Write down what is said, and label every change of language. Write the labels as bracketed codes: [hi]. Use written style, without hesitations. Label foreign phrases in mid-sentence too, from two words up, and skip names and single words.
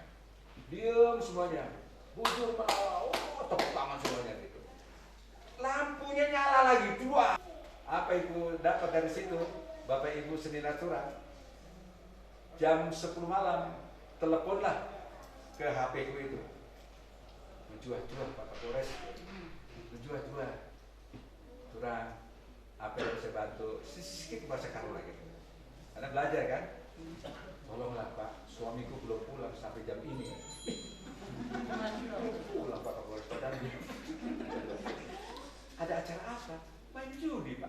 [id] Diam semuanya. [btx] Bujur malah, [id] tepuk tangan semuanya gitu. Lampunya nyala lagi, dua. Apa ibu dapat dari situ? Bapak Ibu Senin Aturan, jam 10 malam, teleponlah ke HP ku itu. [btx] Menjuah-juah Pak Kapolres, menjuah-juah. [id] Turang, apa yang bisa bantu? Sedikit bahasa Karo lagi. Karena belajar kan? Tolonglah Pak, suamiku belum pulang sampai jam ini. Pulang Pak Kapolres Padang. Ada acara apa? Main judi Pak.